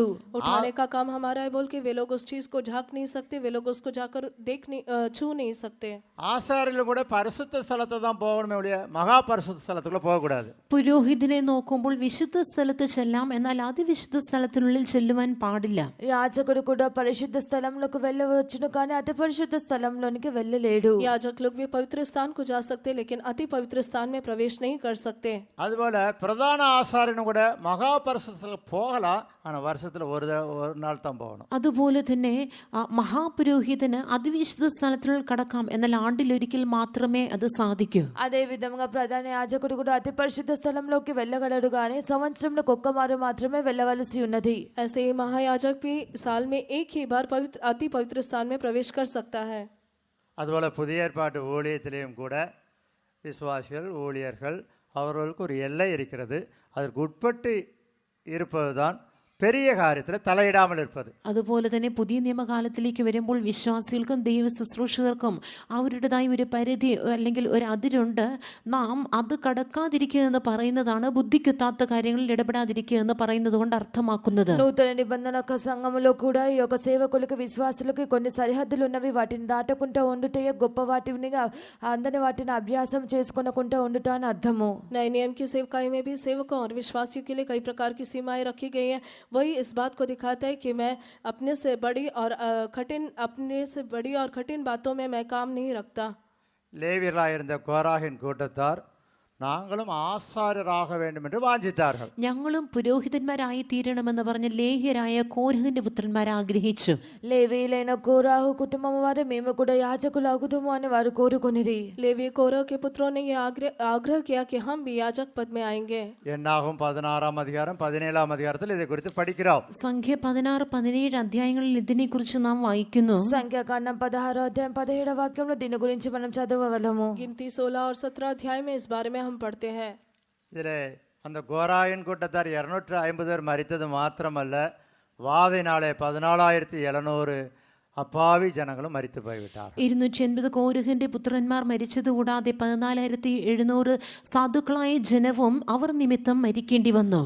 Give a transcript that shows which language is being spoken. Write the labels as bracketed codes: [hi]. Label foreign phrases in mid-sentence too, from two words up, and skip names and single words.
[hi] उठाने का काम हमारा है बोल के वे लोग उस चीज को झांक नहीं सकते, वे लोग उसको जाकर छू नहीं सकते. [ta] ஆசாரியில் கூட பரிசுத்த ஸ்தலத்தை தான் போகணுமே ஒழிய மகா பரிசுத்த ஸ்தலத்துக்குள்ள போகக்கூடாது. [ml] പുരോഹിതനെ നോക്കുമ്പോൾ വിശുദ്ധ സ്ഥലത്ത് ചെല്ലാം, എന്നാൽ അതിവിശുദ്ധ സ്ഥലത്തിനുള്ളിൽ ചെല്ലുവാൻ പാടില്ല. [te] యాజకుడు కూడా పరిశుద్ధ స్థలంలోకి వెళ్ళవచ్చును కానీ అతి పరిశుద్ధ స్థలంలోనికి వెళ్ళలేడు. [hi] याजक लोग भी पवित्र स्थान को जा सकते लेकिन अति पवित्र स्थान में प्रवेश नहीं कर सकते. [ta] அதுபோல பிரதான ஆசாரியனும் கூட மகா பரிசுத்தத்தில் போகலாம், ஆனால் வருஷத்தில் ஒரு நாள் தான் போகணும். [ml] അതുപോലെ തന്നെ മഹാപുരോഹിതന് അതിവിശുദ്ധ സ്ഥലത്തിനുള്ളിൽ കടക്കാം, എന്നാൽ ആണ്ടിലൊരിക്കൽ മാത്രമേ അത് സാധിക്കൂ. [te] అదే విధంగా ప్రధాన యాజకుడు కూడా అతి పరిశుద్ధ స్థలంలోకి వెళ్ళగలడు కానీ సంవత్సరంలో ఒక్కమారు మాత్రమే వెళ్ళవలసి ఉన్నది. [hi] ऐसे ही महायाजक भी साल में एक ही बार अति पवित्र स्थान में प्रवेश कर सकता है. [ta] அதுபோல புதிய ஏற்பாட்டு ஊழியத்திலேயும் கூட விசுவாசிகள் ஊழியர்கள் அவர்களுக்கு ஒரு எல்லை இருக்கிறது. அதற்கு உட்பட்டு இருப்பது தான் பெரிய காரியத்தில் தலையிடாமல் இருப்பது. [ml] അതുപോലെ തന്നെ പുതിയ നിയമകാലത്തിലേക്ക് വരുമ്പോൾ വിശ്വാസികൾക്കും ദൈവ ശുശ്രൂഷകർക്കും അവരുടേതായ ഒരു പരിധി അല്ലെങ്കിൽ ഒരു അതിരുണ്ട്. നാം അത് കടക്കാതിരിക്കുക എന്ന് പറയുന്നതാണ് ബുദ്ധിക്കുത്താത്ത കാര്യങ്ങളിൽ ഇടപെടാതിരിക്കുക എന്ന് പറയുന്നത് കൊണ്ട് അർത്ഥമാക്കുന്നത്. [te] నూతన నిబంధన సంఘములో కూడా ఈ యొక్క సేవకులకు విశ్వాసులకు కొన్ని సరిహద్దులు ఉన్నవి. వాటిని దాటకుండా ఉండుటే గొప్ప వాటిని అందని వాటిని అభ్యాసం చేసుకునకుండా ఉండుట అని అర్థము. [hi] नए नियम की सेवकाई में भी सेवकों और विश्वासियों के लिए कई प्रकार की सीमाएं रखी गई हैं. वही इस बात को दिखाता है कि मैं अपने से बड़ी और कठिन बातों में मैं काम नहीं रखता. [ta] லேவியர்களாக இருந்த கோராகின் கூட்டத்தார் நாங்களும் ஆசாரியராக வேண்டும் என்று வாஞ்சித்தார்கள். [ml] ഞങ്ങളും പുരോഹിതന്മാരായി തീരണമെന്ന് പറഞ്ഞ് ലേഹ്യരായ കോരഹിന്റെ പുത്രന്മാർ ആഗ്രഹിച്ചു. [te] లేవీలైన కోరాహు కుటుంబం వారు మేము కూడా యాజకులు అగుదుము అని వారు కోరుకొనిరి. [hi] लेवी कोरह के पुत्रों ने यह आग्रह किया कि हम भी याजक पद में आएंगे. [ta] என்னாகும் 16ஆம் அதிகாரம் 17ஆம் அதிகாரத்தில் இதை குறித்து படிக்கிறோம். [ml] സംഖ്യ 16-17 അധ്യായങ്ങളിൽ ഇതിനെക്കുറിച്ച് നാം വായിക്കുന്നു. [te] సంఖ్యాకాండం 16వ అధ్యాయం 17వ వాక్యంలో దీని గురించి మనం చదవగలము. [hi] गिनती 16 और 17 अध्याय में इस बारे में हम पढ़ते हैं. [ta] இதில் அந்த கோராயின் கூட்டத்தார் 250 பேர் மரித்தது மாத்திரமல்ல, வாதையினாலே 14,700 அப்பாவி ஜனங்களும் மரித்து போய்விட்டார். [ml] 280 കോരഹിന്റെ പുത്രന്മാർ മരിച്ചത് കൂടാതെ 14,700 സാധുക്കളായ ജനവും അവർ നിമിത്തം മരിക്കേണ്ടി വന്നു.